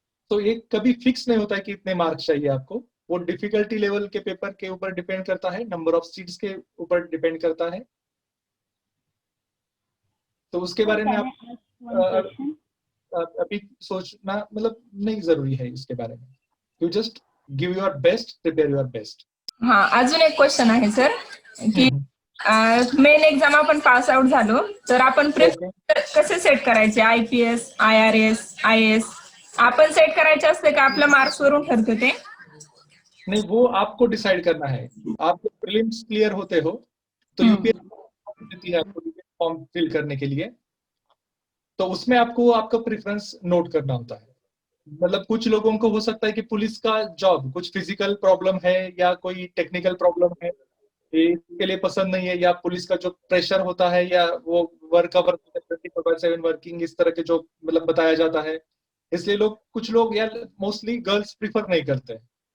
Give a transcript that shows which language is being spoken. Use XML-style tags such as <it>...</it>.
<hi>तो ये कभी फिक्स नहीं होता है कि इतने मार्क्स चाहिए आपको, वो डिफिकल्टी लेवल के पेपर के ऊपर डिपेंड करता है, नंबर ऑफ सीट्स के ऊपर डिपेंड करता है। तो उसके बारे में आप अभी सोचना मतलब नहीं जरूरी है इसके बारे में।</hi> <en>You just give your best, prepare your best.</en> <mr>हाँ, अजून एक क्वेश्चन आहे सर की मेन एक्झाम आपण पास आउट झालो तर आपण प्रिपरेशन कसे सेट करायचे? आयपीएस, IRS, IAS आपण सेट करायचे असते का आपल्या मार्क्स वरून ठरते ते?</mr> <hi>नहीं, वो आपको डिसाइड करना है। आप प्रीलिम्स क्लियर होते हो तो यूपीएससी देती है आपको फॉर्म फिल करने के लिए, तो उसमें आपको आपका प्रेफरेंस नोट करना होता है। मतलब कुछ लोगों को हो सकता है कि पुलिस का जॉब कुछ फिजिकल प्रॉब्लम है या कोई टेक्निकल प्रॉब्लम है, इसके लिए पसंद नहीं है, या पुलिस का जो प्रेशर होता है या वो वर्क आवर 24/7 वर्किंग इस तरह के जो मतलब बताया जाता है, इसलिए कुछ लोग या मोस्टली गर्ल्स प्रीफर नहीं करते हैं।</hi>